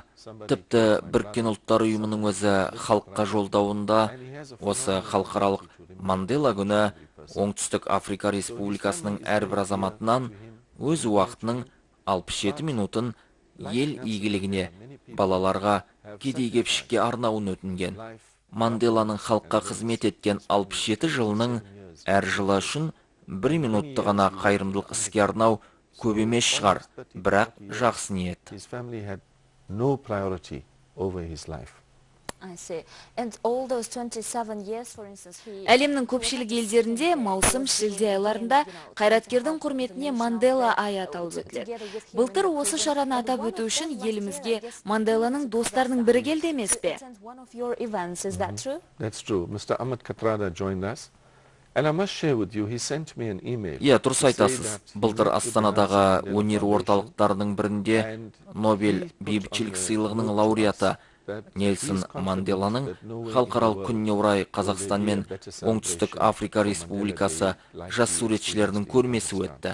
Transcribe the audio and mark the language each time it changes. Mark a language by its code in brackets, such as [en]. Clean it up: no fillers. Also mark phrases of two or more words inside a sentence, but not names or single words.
[kk] Тіпті Біріккен ұлттар ұйымының өзі халыққа жолдауында осы халықаралық Мандела күні Оңтүстік Африка Республикасының әрбір азаматынан өз уақытының 67 минутын ел игілігіне, балаларға, кедей-кепшікке арнауын өтінген. Манделаның халыққа қызмет еткен 67 жылының әр жылы үшін 1 минутты ғана қайырымдылық іске арнау көп емес шығар, бірақ жақсы ниет. [en] His family had no priority over his life. I see. And all those 27 years, for instance, [kk] әлемнің көпшілік елдерінде маусым, шілде айларында қайраткердің құрметіне Мандела ай аталып өтіледі. Былтыр осы шараны атап өту үшін елімізге Манделаның достарының бірі келді емес пе? [en] That's true. Mr. Ahmed Kathrada joined us. And I must share with you, he sent me an email. [kk] Дұрыс айтасыз. Былтыр Астанадағы өнер орталықтарының бірінде Нобель бейбітшілік сыйлығының лауреаты Нельсон Манделаның халықаралық күніне орай Қазақстан мен Оңтүстік Африка Республикасы жас суретшілерінің көрмесі өтті.